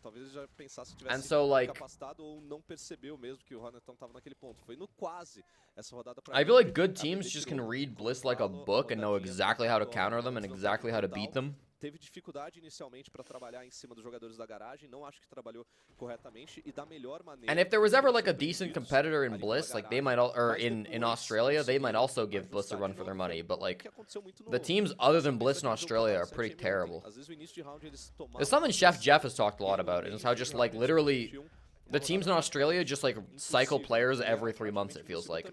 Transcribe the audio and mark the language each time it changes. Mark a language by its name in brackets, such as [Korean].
[Portuguese] Talvez ele já pensasse que tivesse incapacitado ou não percebeu mesmo que o Hornetão tava naquele ponto. Foi no quase essa rodada pra [English] I feel like good teams just can read Bliss like a book and know exactly how to counter them and exactly how to beat them. [Portuguese] Teve dificuldade inicialmente para trabalhar em cima dos jogadores da garagem, não acho que trabalhou corretamente e da melhor maneira. [English] And if there was ever like a decent competitor in Bliss, like they might or in Australia, they might also give Bliss a run for their money, but like the teams other than Bliss in Australia are pretty terrible. It's something Chef Jeff has talked a lot about, and it's how just like literally the teams in Australia just like cycle players every 3 months, it feels like.